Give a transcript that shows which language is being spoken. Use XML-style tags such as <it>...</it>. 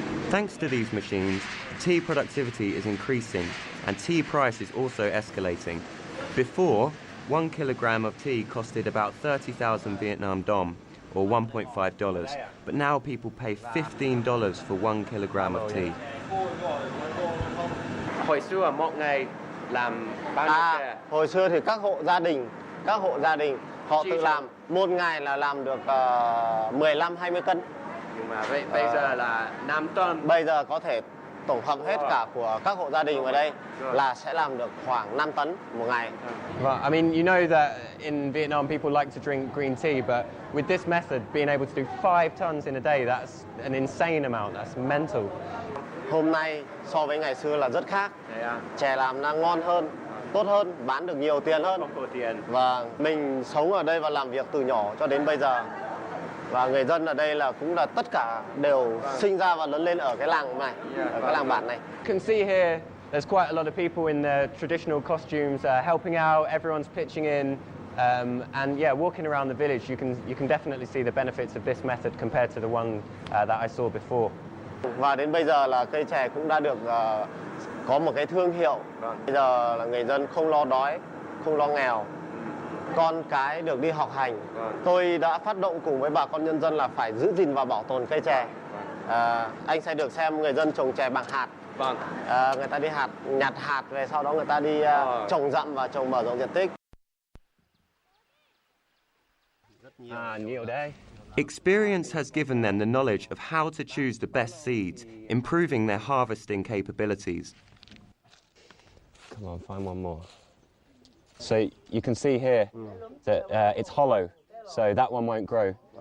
<en>Thanks to these machines, tea productivity is increasing and tea price is also escalating. Before, 1 kilogram of tea costed about 30,000 Vietnam dong, or $1.5, but now people pay $15 for 1 kilogram of tea.</en> <vi>Hồi xưa một ngày làm bao nhiêu chè? Hồi xưa thì các hộ gia đình họ tự làm, một ngày là làm được 15-20 cân. Nhưng mà bây giờ là 5 tấn. Bây giờ có thể tổng hợp hết cả của các hộ gia đình ở đây là sẽ làm được khoảng 5 tấn một ngày.</vi> <en>Well, I mean, you know that in Vietnam people like to drink green tea, but with this method, being able to do 5 tons in a day, that's an insane amount. That's mental.</en> <vi>Hôm nay so với ngày xưa là rất khác. Chè làm nó ngon hơn, tốt hơn, bán được nhiều tiền hơn. Và mình sống ở đây và làm việc từ nhỏ cho đến bây giờ. Và người dân ở đây là cũng là tất cả đều sinh ra và lớn lên ở cái làng này, ở cái làng bản này.</vi> <en>You can see here, there's quite a lot of people in their traditional costumes helping out. Everyone's pitching in, and yeah, walking around the village, you can definitely see the benefits of this method compared to the one that I saw before.</en> <vi>Và đến bây giờ là cây chè cũng đã được có một cái thương hiệu. Bây giờ là người dân không lo đói, không lo nghèo. Con cái được đi học hành. Tôi đã phát động cùng với bà con nhân dân là phải giữ gìn và bảo tồn cây chè. Anh sẽ được xem người dân trồng chè bằng hạt. Người ta đi nhặt hạt về sau đó người ta đi trồng dặm và trồng mở rộng diện tích. Nhiều đấy.</vi> <en>Experience has given them the knowledge of how to choose the best seeds, improving their harvesting capabilities. Come on, find one more. So you can see here that it's hollow, so that one won't grow.</en>